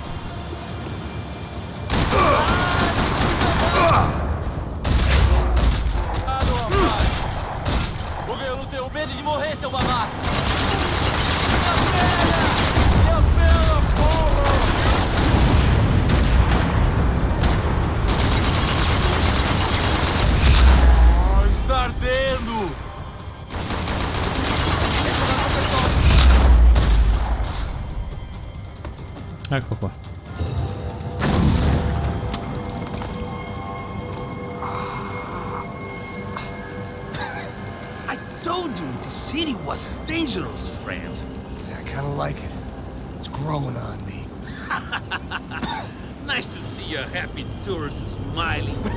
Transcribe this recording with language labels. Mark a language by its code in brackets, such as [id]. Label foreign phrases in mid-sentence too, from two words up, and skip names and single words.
[pt] Porque eu não tenho medo de morrer, seu babaca. Está ardendo. [it] Ecco qua. [en] I told you the city was dangerous, friend. Yeah, I kinda like it. It's growing on me. Nice to see a happy tourist smiling.